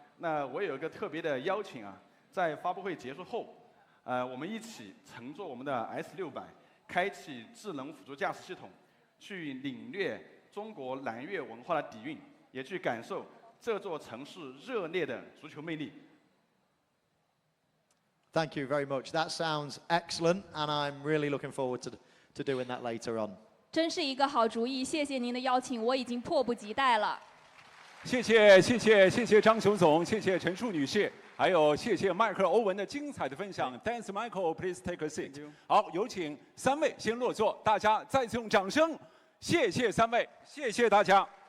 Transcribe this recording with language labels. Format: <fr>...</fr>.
<zh>那我有一個特別的邀請啊，在發布會結束後，我們一起乘坐我們的 S600，開啟智能輔助駕駛系統，去領略中國南越文化的底蘊，也去感受這座城市熱烈的足球魅力。</zh> <en>Thank you very much. That sounds excellent, and I'm really looking forward to doing that later on.</en> <zh>真是一個好主意，謝謝您的邀請，我已經迫不及待了。謝謝張雄總，謝謝陳述女士，還有謝謝邁克爾·歐文的精彩的分享。</zh> <en>Thanks, Michael. Please take a seat.</en> <zh>好，有請三位先落座，大家再次用掌聲，謝謝三位，謝謝大家。</zh>